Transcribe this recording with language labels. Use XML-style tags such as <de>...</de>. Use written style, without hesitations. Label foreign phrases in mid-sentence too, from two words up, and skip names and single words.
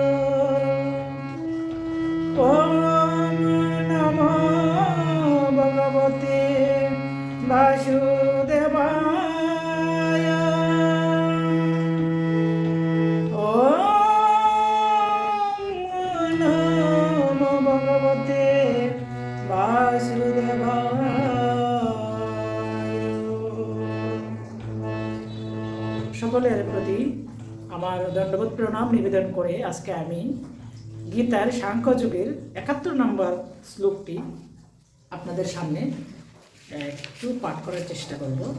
<sa>ওম নমো ভগবতে বাসুদেবায়। ওম নমো ভগবতে বাসুদেবায়।</sa> <bn>সকলের প্রতি আমার দণ্ডবোধ প্রণাম নিবেদন করে আজকে আমি গীতার সাংখ্যযোগের ৭১ নম্বর শ্লোকটি আপনাদের সামনে একটু পাঠ করার চেষ্টা করব।</bn>